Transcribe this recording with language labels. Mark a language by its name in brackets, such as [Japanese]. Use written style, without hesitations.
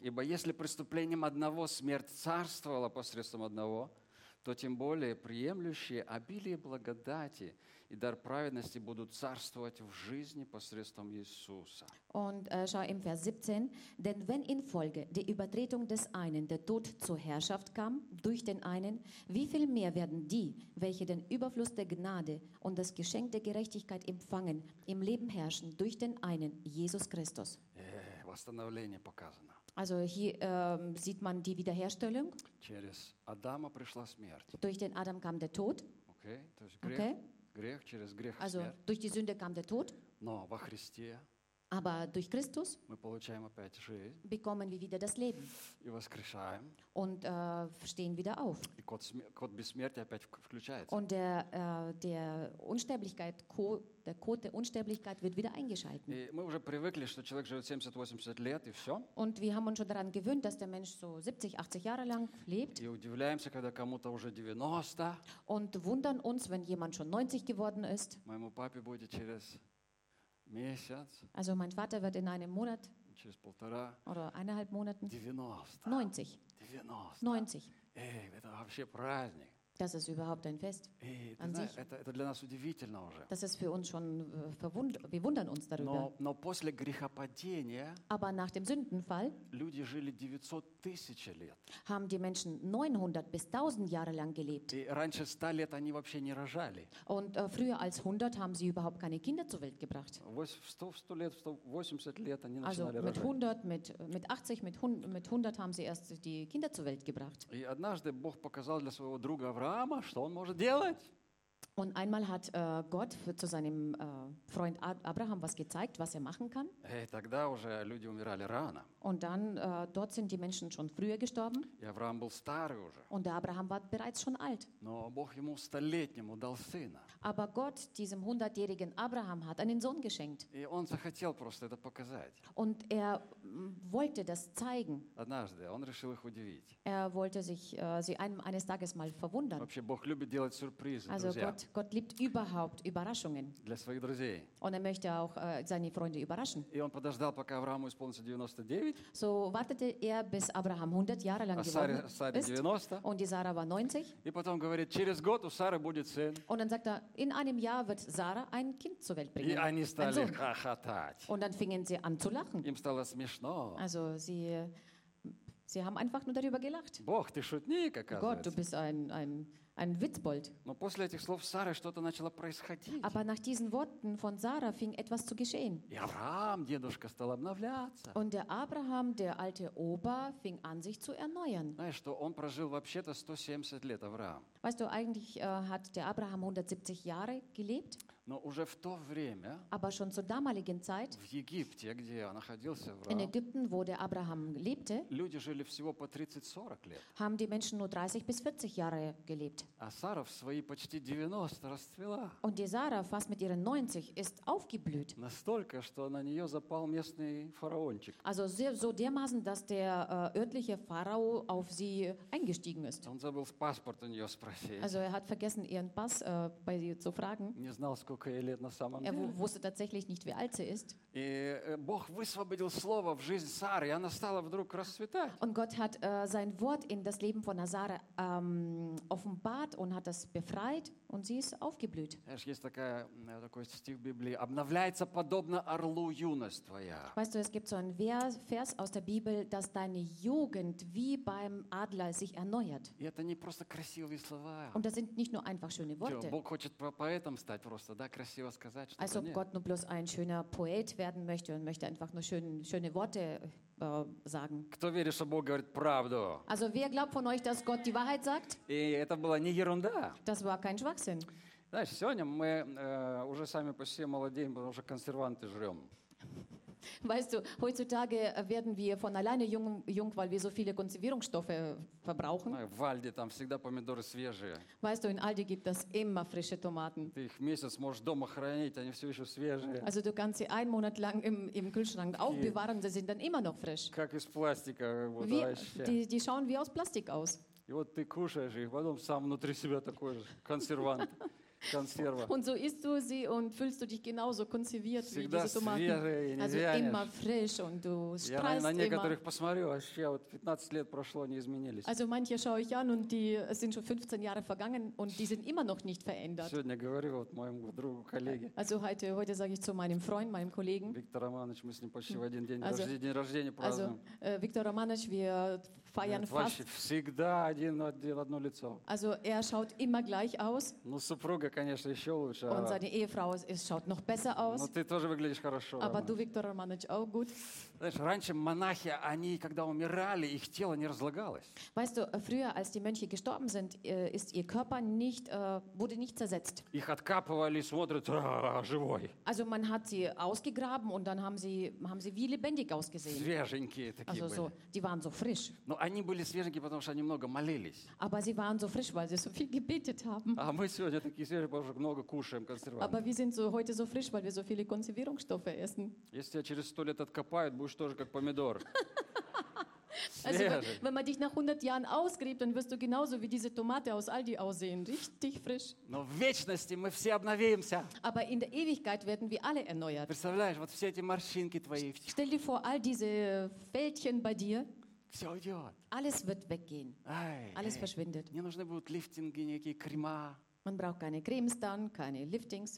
[Russian] Ибо если преступлением одного смерть царствовала посредством одного, то тем более приемлющие обилие благодати и дар праведности будут царствовать в жизни посредством Иисуса. [German] Und schau im Vers 17. Denn wenn infolge der Übertretung des einen der Tod zur Herrschaft kam durch den einen, wie viel mehr werden die, welche den Überfluss der Gnade und das Geschenk der Gerechtigkeit empfangen, im Leben herrschen durch den einen, Jesus Christus. [Russian] Восстановление показано. [German] Also hier sieht man die Wiederherstellung. [Russian] Через Адама пришла смерть. [German] Durch den Adam kam der Tod. [Russian] Okay, то есть грех, okay. Грех через грех [German] also [Russian] смерть. [German] Durch die Sünde kam der Tod. [Russian] Но во Христе. [German] Aber durch Christus. [Russian] Мы получаем опять жизнь. [German] Bekommen wir wieder das Leben. [Russian] И воскрешаем. [German] Und stehen wieder auf. [Russian] И код бессмертия опять включается. [German] Und der Unsterblichkeit der Code der Unsterblichkeit wird wieder eingeschaltet. [Russian] Мы уже привыкли, что человек живет 70-80 лет и все. [German] Und wir haben uns schon daran gewöhnt, dass der Mensch so 70-80 Jahre lang lebt. [Russian] И удивляемся, когда кому-то уже 90. [German] Und wundern uns, wenn jemand schon 90 geworden ist. [Russian] Моему папе будет через месяц. [German] Also mein Vater wird in einem Monat [Russian] через полтора [German] oder eineinhalb Monaten 90. 90. 90. 90. [Russian] Это вообще праздник. [German] Das ist überhaupt ein Fest. [Russian] Это для нас удивительно уже. [German] Das ist für uns schon wir wundern uns darüber. [Russian] Но после грехопадения, [German] aber nach dem Sündenfall, [Russian] люди жили 900 тысяч лет. [German] Haben die Menschen 900 bis 1000 Jahre lang gelebt. [Russian] И раньше 100 лет они вообще не рожали. [German] Und früher als 100 haben sie überhaupt keine Kinder zur Welt gebracht. [Russian] 100 лет, 180 лет они начинали рожать. [German] Also mit 100, mit 80, mit 100 haben sie erst die Kinder zur Welt gebracht. [Russian] И однажды Бог показал для своего друга Авраама, что он может делать? [German] Und einmal hat Gott zu seinem Freund Abraham was gezeigt, was er machen kann. [Russian] Hey, тогда уже люди умирали рано. [German] Und dann dort sind die Menschen schon früher gestorben. [Russian] И Авраам был старый уже. [German] Und der Abraham war bereits schon alt. [Russian] Но Бог ему столетнему дал сына. [German] Aber Gott diesem 100-jährigen Abraham hat einen Sohn geschenkt. [Russian] И он захотел просто это показать. [German] Und er wollte das zeigen. [Russian] Однажды он решил их удивить. [German] Er wollte sich eines Tages mal verwundern. [Russian] Вообще Бог любит делать сюрпризы, [German] also [Russian] друзья. [German] Gott liebt überhaupt Überraschungen. [Russian] Для своих друзей. [German] Und er möchte auch seine Freunde überraschen. [Russian] И он подождал, пока Аврааму исполнится 99. [German] So wartete er, bis Abraham 100 Jahre lang geworden ist. [Russian] Саре 90. [German] Und die Sarah war 90. [Russian] И потом говорит, через год у Сары будет сын. [German] Und dann sagt er, in einem Jahr wird Sarah ein Kind zur Welt bringen. [Russian] И они стали хохотать. [German] Und dann fingen sie an zu lachen. [Russian] Им стало смешно. [German] Also sie haben einfach nur darüber gelacht. [Russian] Бог, ты шутник, оказывается. [German] Gott, du bist ein Witzbold. [Russian] Но после этих слов Сары что-то начало происходить. [German] Aber nach diesen Worten von Sarah fing etwas zu geschehen. [Russian] И Авраам, дедушка, стал обновляться. [German] Und der Abraham, der alte Opa, fing an sich zu erneuern. [Russian] Знаешь, что он прожил вообще-то 170 лет, Авраам. [German] Weißt du, eigentlich hat der Abraham 170 Jahre gelebt. [Russian] Но уже в то время, [German] aber schon zur damaligen Zeit, [Russian] в Египте, где находился [German] Авраам, in Ägypten, wo der Abraham lebte, [Russian] люди жили всего по 30-40 лет. [German] Haben die Menschen nur 30 bis 40 Jahre gelebt. [Russian] А Сара в свои почти 90 расцвела. [German] Und die Sarah, fast mit ihren 90, ist aufgeblüht. [Russian] Настолько, что на нее запал местный фараончик. [German] Also so dermaßen, dass der örtliche Pharao auf sie eingestiegen ist. [Russian] Он забыл паспорт у нее спросить. [German] Also hat vergessen, ihren Pass bei ihr zu fragen. [Russian] Не знал, сколько ей лет на самом деле. [German] Er wusste tatsächlich nicht, wie alt sie ist. [Russian] И Бог высвободил слово в жизнь Сары, и она стала вдруг расцветать. [German] Und Gott hat sein Wort in das Leben von Sarah offenbart und hat das befreit und sie ist aufgeblüht. [Russian] Есть такой стих в Библии: обновляется подобно орлу юность твоя. [German] Weißt du, es gibt so ein Vers aus der Bibel, dass deine Jugend wie beim Adler sich erneuert. [Russian] И это не просто красивые слова. [German] Und das sind nicht nur einfach schöne Worte. [Russian] Бог хочет поэтом стать просто, да, красиво сказать, чтобы. [German] Also Gott nur bloß ein schöner Poet werden möchte und möchte einfach nur schöne Worte sagen. [Russian] Кто верит, что Бог говорит правду? [German] Also wer glaubt von euch, dass Gott die Wahrheit sagt? [Russian] И это была не ерунда. [German] Das war kein Schwachsinn. [Russian] Знаешь, сегодня мы уже сами по себе молодеем, потому что консерванты жрем. [German] Weißt du, heutzutage werden wir von alleine jung, weil wir so viele Konservierungsstoffe verbrauchen. [Russian] В Альди там всегда помидоры свежие. [German] Weißt du, in Aldi gibt es immer frische Tomaten. [Russian] Ты их месяц можешь дома хранить, они все еще свежие. [German] Also du kannst sie einen Monat lang im Kühlschrank aufbewahren, sie sind dann immer noch frisch. [Russian] Как из пластика. [German] Die schauen wie aus Plastik aus. [Russian] И вот ты кушаешь их, потом сам внутри себя такой же консервант. Консерва. [German] Und so isst du sie und fühlst du dich genauso konserviert wie diese Tomaten. [Russian] Свежие, [German] also [Russian] вянешь. [German] Immer frisch und du strahlst immer. [Russian] Я на некоторых посмотрю, вообще вот 15 лет прошло, они изменились. [German] Also manche schaue ich an und die sind schon 15 Jahre vergangen und die sind immer noch nicht verändert. [Russian] Сегодня говорю вот моему другу коллеге. [German] Also heute sage ich zu meinem Freund, meinem Kollegen. [Russian] Виктор Романович, мы с ним почти в один день рождения празднуем. [German] Also Виктор Романович, wir feiern fast. [Russian] Вообще всегда одно лицо. [German] Also schaut immer gleich aus. [Russian] Ну супруга, конечно, еще лучше. [German] Und seine Ehefrau schaut noch besser aus. [Russian] Но ты тоже выглядишь хорошо. [German] Aber du, Viktor Romanovich, auch gut. [Russian] Знаешь, раньше монахи, они когда умирали, их тело не разлагалось. [German] Weißt du, früher, als die Mönche gestorben sind, ist ihr Körper wurde nicht zersetzt. [Russian] Их откапывали, смотрят, живой. [German] Also man hat sie ausgegraben und dann haben sie wie lebendig ausgesehen. [Russian] Свеженькие такие были. [German] Also die waren so frisch. [Russian] Но они были свеженькие, потому что они много молились. [German] Aber sie waren so frisch, weil sie so viel gebetet haben. [Russian] А мы сегодня такие свежие, потому что много кушаем консервантов. [German] Aber wir sind so heute so frisch, weil wir so viele Konservierungsstoffe essen. [Russian] Если тебя через 100 лет откопают, будешь тоже как помидор. [German] Also, wenn man dich nach 100 Jahren ausgräbt, dann wirst du genauso wie diese Tomate aus Aldi aussehen. Richtig frisch. [Russian] Но в вечности мы все обновимся. [German] Aber in der Ewigkeit werden wir alle erneuert. [Russian] Представляешь, вот все эти морщинки твои. [German] Stell dir vor, all diese Fältchen bei dir. [Russian] Все уйдет. [German] Alles wird weggehen. Alles verschwindet. [Russian] Мне нужны будут лифтинги, некие крема. [German] Man braucht keine Cremes dann, keine Liftings.